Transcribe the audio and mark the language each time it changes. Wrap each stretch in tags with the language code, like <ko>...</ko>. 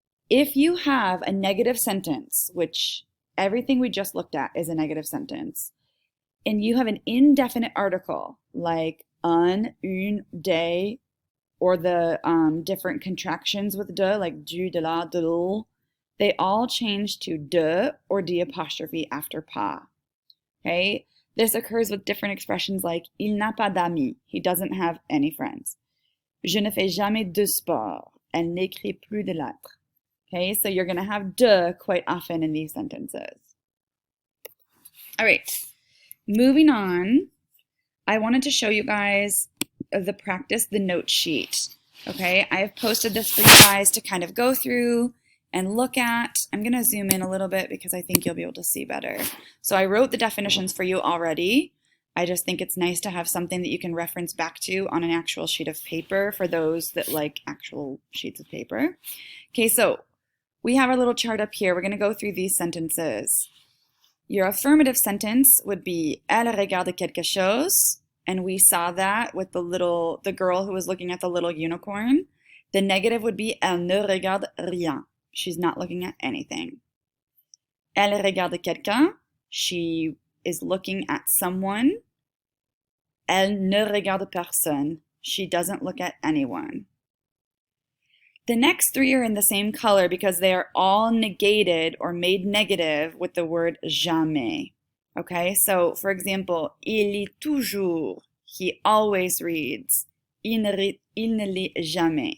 <en>If you have a negative sentence, which everything we just looked at is a negative sentence, and you have an indefinite article like un, une, des, or the different contractions with de, like du, de la, de l'ul, they all change to de or d apostrophe after pas. Okay? This occurs with different expressions like</en> <fr>il n'a pas d'amis.</fr> <en>He doesn't have any friends.</en> <fr>Je ne fais jamais de sport. Elle n'écrit plus de lettres.</fr> <en>Okay, so you're going to have de quite often in these sentences. All right, moving on. I wanted to show you guys the practice, the note sheet. Okay, I have posted this for you guys to kind of go through and look at. I'm going to zoom in a little bit because I think you'll be able to see better. So I wrote the definitions for you already. I just think it's nice to have something that you can reference back to on an actual sheet of paper for those that like actual sheets of paper. Okay, so we have our little chart up here. We're going to go through these sentences. Your affirmative sentence would be</en> <fr>Elle regarde quelque chose,</fr> <en>and we saw that with the girl who was looking at the little unicorn. The negative would be</en> <fr>Elle ne regarde rien.</fr> <en>She's not looking at anything. Elle regarde quelqu'un. She is looking at someone.</en> <fr>Elle ne regarde personne.</fr> <en>She doesn't look at anyone. The next three are in the same color because they are all negated or made negative with the word jamais. Okay, so for example,</en> <fr>il lit toujours.</fr> <en>He always reads.</en> <fr>Il ne lit jamais.</fr>